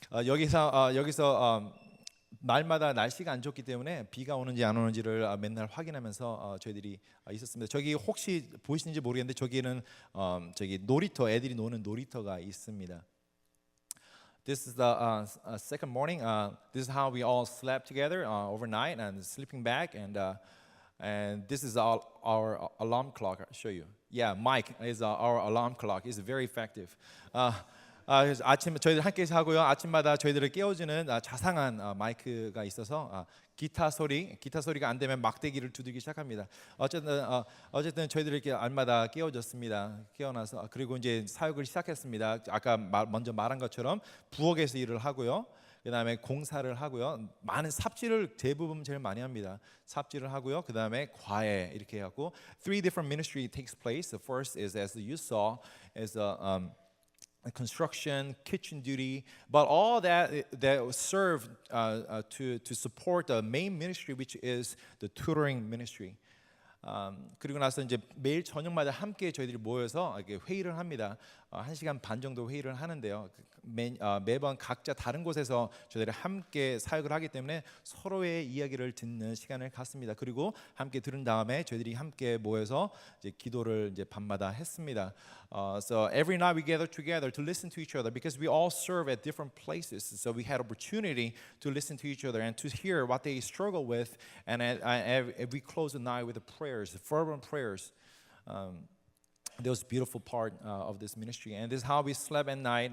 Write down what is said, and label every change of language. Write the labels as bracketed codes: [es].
[ko] 여기서 날마다 날씨가 안 좋기 때문에 비가 오는지 안 오는지를 맨날 확인하면서 저희들이 있었습니다. 저기 혹시 보이시는지 모르겠는데 저기는 저기 놀이터 애들이 노는 놀이터가 있습니다. [en] This is the second morning. This is how we all slept together overnight and sleeping bag and this is our alarm clock. I'll show you. Yeah, Mike is our alarm clock. It's very effective. [ko] 아침 저희들 함께 하고요. 아침마다 저희들을 깨워주는 자상한 마이크가 있어서 기타 소리가 안 되면 막대기를 두들기 시작합니다. 어쨌든 저희들을 이렇게 알마다 깨워줬습니다. 깨어나서 그리고 이제 사역을 시작했습니다. 아까 먼저 말한 것처럼 부엌에서 일을 하고요. 그다음에 공사를 하고요. 많은 삽질을 대부분 제일 많이 합니다. 삽질을 하고요. 그다음에 과외 이렇게 하고 [en] 3 different ministry takes place. The first is as you saw is construction, kitchen duty, but all that serve to support the main ministry, which is the tutoring ministry. [ko] 그리고 나서 이제 매일 저녁마다 함께 저희들이 모여서 이렇게 회의를 합니다. 1시간 반 정도 회의를 하는데요. 매번 각자 다른 곳에서 저희들이 함께 사역을 하기 때문에 서로의 이야기를 듣는 시간을 갖습니다. 그리고 함께 들은 다음에 저희들이 함께 모여서 이제 기도를 이제 밤마다 했습니다. [en] So every night we gather together to listen to each other because we all serve at different places. So we had opportunity to listen to each other and to hear what they struggle with. And we close the night with the prayers, fervent prayers. That was a beautiful part of this ministry, and this is how we slept at night.